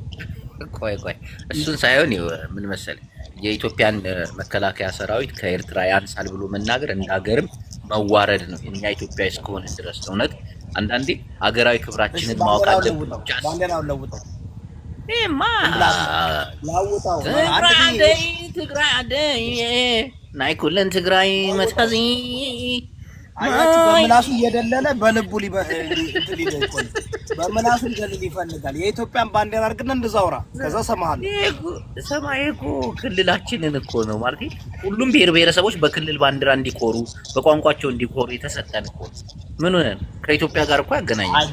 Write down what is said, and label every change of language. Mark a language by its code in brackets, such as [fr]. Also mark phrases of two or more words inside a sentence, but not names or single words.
[am] ቆይ እሱን ሳይሆን ምን መሰለህ፣ የኢትዮጵያን መከላከያ ሰራዊት ከኤርትራ ያንሳል ብሎ መናገር እንደ ሀገርም መዋረድ ነው። እኛ ኢትዮጵያ እስከሆነ ድረስ እውነት አንዳንዴ ሀገራዊ ክብራችንን ማወቅ አለብን። ባንዲራውን ለውጠው ይማ ላውጣው [ti] ትግራይ አደይ ናይ ኩለን ትግራይ መታዚ [am] አያችሁ በምላሱ እየደለለ በልቡ በምላሱ ሊደልል ይፈልጋል። የኢትዮጵያን ባንዲራ አድርግና እንደዛውራ ከዛ ሰማይ እኮ ክልላችንን እኮ ነው ማለት ሁሉም ብሔር ብሔረሰቦች በክልል ባንዲራ እንዲኮሩ በቋንቋቸው እንዲኮሩ የተሰጠን እኮ ምን ሆነን ከኢትዮጵያ ጋር እኮ ያገናኛል።